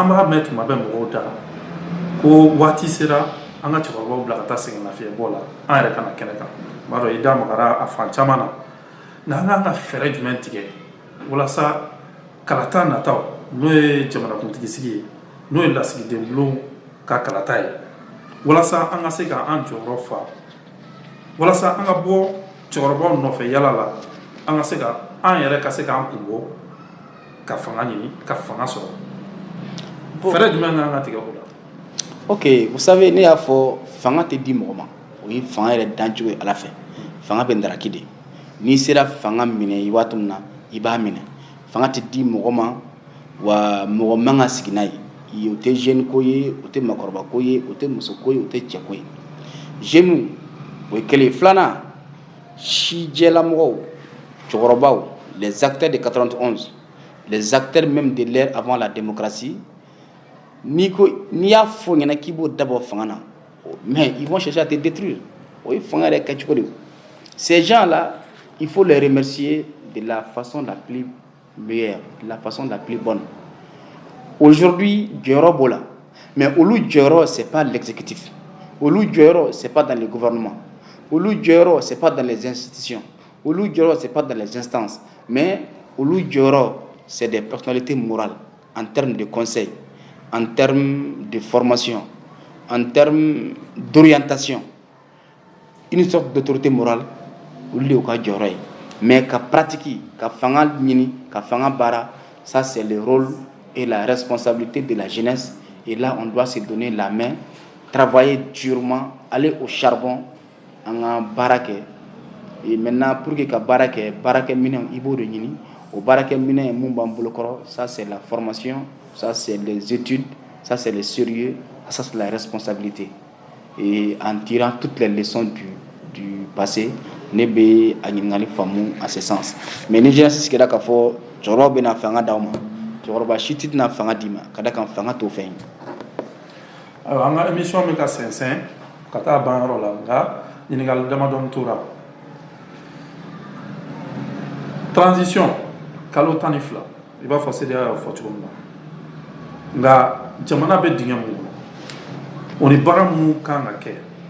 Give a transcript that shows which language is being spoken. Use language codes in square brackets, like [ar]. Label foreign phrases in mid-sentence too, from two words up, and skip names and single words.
[bm] b'a mɛn tuma bɛɛ mɔgɔw da ko waati sera an ka cɛkɔrɔbaw bila ka taa sɛgɛnnafiɲɛbɔ la an yɛrɛ kana kɛnɛ kan b'a dɔn i da magara a fan caman na nka an ka fɛɛrɛ jumɛn tigɛ walasa kalata nataw n'o ye jamanakuntigi sigi ye n'o ye lasigiden bulon ka kalata ye walasa an ka se ka an jɔyɔrɔ fa walasa an ka bɔ cɛkɔrɔbaw nɔfɛ yala la an ka se ka an yɛrɛ ka se k'an kun bɔ ka fanga ɲini ka fanga sɔrɔ fɛɛrɛ jumɛn kan ka tigɛ o la. [fr] Ok, vous savez [bm] ne y'a fɔ fanga tɛ di mɔgɔ ma o ye fanga yɛrɛ dancogo ye Ala fɛ fanga bɛ ndaraki de n'i sera fanga minɛ i waati min na i b'a minɛ fanga tɛ di mɔgɔ ma wa mɔgɔ man ka sigi n'a ye o tɛ jeune ko ye o tɛ makɔrɔba ko ye o tɛ muso ko ye o tɛ cɛ ko ye jeune o ye kelen ye filanan sijɛlamɔgɔw cɛkɔrɔbaw [fr] les acteurs de 91 les acteurs même de l'ère avant la démocratie [bm] n'i y'a fɔ ɲɛna k'i b'o dabɔ fanga na [fr] mais ils vont chercher à te détruire [bm] o ye fanga yɛrɛ kɛcogo de ye [fr] ces gens là il faut les remercier de la façon la plus meilleure de la façon la plus bonne aujourd'hui [bm] jɔyɔrɔ b'o la [fr] mais [bm] olu jɔyɔrɔ [fr] c'est pas l'exécutif [bm] olu jɔyɔrɔ [fr] c'est pas dans le gouvernement [bm] olu jɔyɔrɔ [fr] c'est pas dans les institutions [bm] olu jɔyɔrɔ [fr] c'est pas dans les instances mais [bm] olu jɔyɔrɔ [fr] c'est des personnalités morales en termes de conseil en termes de formation en termes d'orientation une sorte d'autorité morale [bm] olu de y'u ka jɔyɔrɔ ye [fr] mais [bm] ka pratique ka fanga ɲini ka fanga baara [fr] ça c'est le rôle et la responsabilité de la jeunesse et là on doit se donner la main travailler durement aller au charbon [bm] an ka baara kɛ [fr] et maintenant pour que [bm] ka baara kɛ baarakɛminɛnw i b'o de ɲini o baarakɛminɛn mun b'an bolokɔrɔ [fr] ça c'est la formation ça c'est les études ça c'est le sérieux ça c'est la responsabilité et en tirant toutes les leçons du passé [bm] ne bɛ a ɲininkali faamu [fr] à ce sens [bm] mais ni jeunesse sigila k'a fɔ cɛkɔrɔbaw bɛna fanga d'aw ma cɛkɔrɔba si tɛ na fanga d'i ma ka da kan fanga t'o fɛn ye. ayiwa an ka émission bɛ ka sɛnsɛn ka taa ban yɔrɔ la nka ɲininkali damadɔni tora transition kalo 12 i b'a fɔ CEDEAO y'a fɔ cogo min na nka jamana bɛ dingɛ mun kɔnɔ o ni baara minnu kan ka kɛ